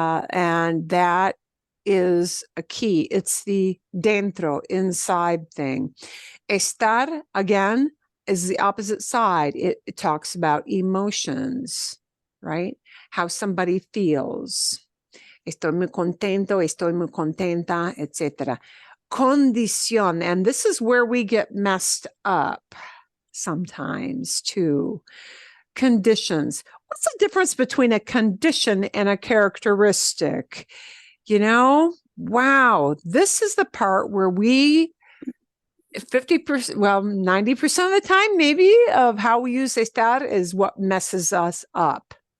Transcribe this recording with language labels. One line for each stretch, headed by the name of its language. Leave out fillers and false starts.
English: And that is a key. It's the dentro, inside thing. Estar, again, is the opposite side. It talks about emotions, right? How somebody feels.
Spanish: Estoy muy contento, estoy muy contenta, etc.
English: Condición, and this is where we get messed up sometimes too. Conditions. What's the difference between a condition and a characteristic? You know, wow, this is the part where 50%, well, 90% of the time, maybe, of how we use estar is what messes us up.